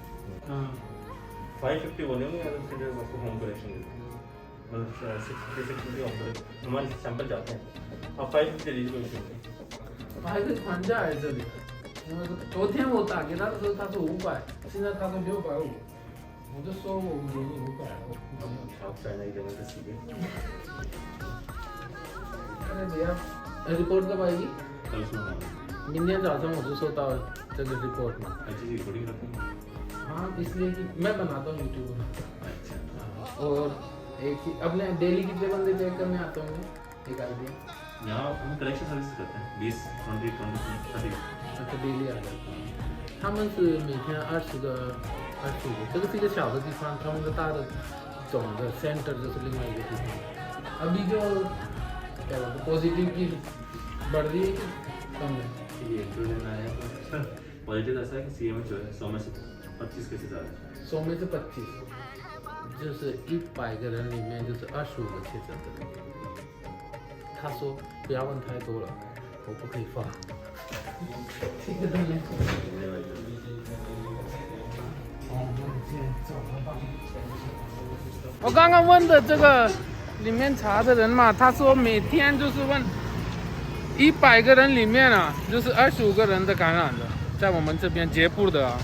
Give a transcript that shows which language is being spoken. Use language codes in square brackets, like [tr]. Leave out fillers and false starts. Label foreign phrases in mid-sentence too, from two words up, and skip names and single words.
[hi] 550 होने में फिर आपको होम कलेक्शन मतलब 650 हमारे सैंपल जाते हैं आप 550 लीजिए। [zh] 还在这里。昨天我打给他的时候，他说500，现在他说650，我就说我给你500，我没有调。 [hi] अरे भैया रिपोर्ट कब आएगी? कल सुना। [zh] 明天早上我就收到这个 report 嘛。 [hi] अच्छी सी रिकॉर्डिंग रखते हैं। हाँ, इसलिए कि मैं बनाता हूँ यूट्यूब में। अच्छा। और एक ही अपने डेली कितने बंदे चेक करने आते होंगे? एक आइडिया। यहाँ हम कलेक्शन सर्विस करते हैं 20, 20, 30। अच्छा डेली आ जाता है。 [zh] 他们是每天20个、25个，这个是一个小的地方，他们的大的总的 center 就是另外一个地方。 [hi] अभी जो क्या बोलते हैं पॉजिटिव की बढ़ रही है कि कम है? ये जो दिन आया तो पॉजिटिव ऐसा है कि सीएम जो है 100 में से 25 केसेस आ रहे हैं। 100में से 25， [zh] 就是100个人里面就是25个确诊的人。他说不要问太多了，我不可以发。这个东西。我刚刚问的这个里面查的人嘛，他说每天就是问100个人里面啊，就是25个人的感染的，在我们这边捷布的啊。